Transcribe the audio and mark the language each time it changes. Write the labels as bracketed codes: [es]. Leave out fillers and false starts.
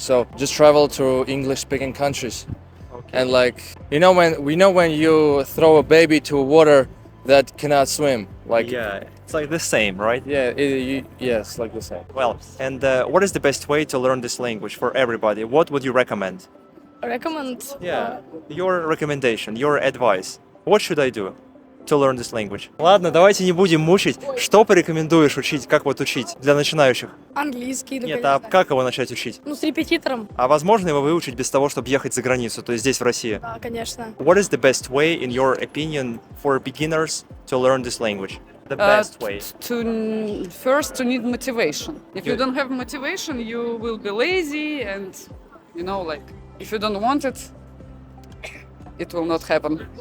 [en] So just travel to English-speaking countries, and like when you throw a baby to water that cannot swim, like Yeah, it's like the same, right? yeah, yes, like the same. Well, and what is the best way to learn this language for everybody? What would you recommend? Recommend? Yeah, your recommendation, your advice. What should I do to learn this language? [ru] Ладно, давайте не будем мучить. Что порекомендуешь учить, как вот учить для начинающих? Английский, Нет, а как его начать учить? Ну, с репетитором. А возможно его выучить без того, чтобы ехать за границу, то есть здесь, в России? Да, конечно. [en] What is the best way, in your opinion, for beginners to learn this language? The best way. First, to need motivation. If you Good. don't have motivation, you will be lazy, and like if you don't want it, it will not happen.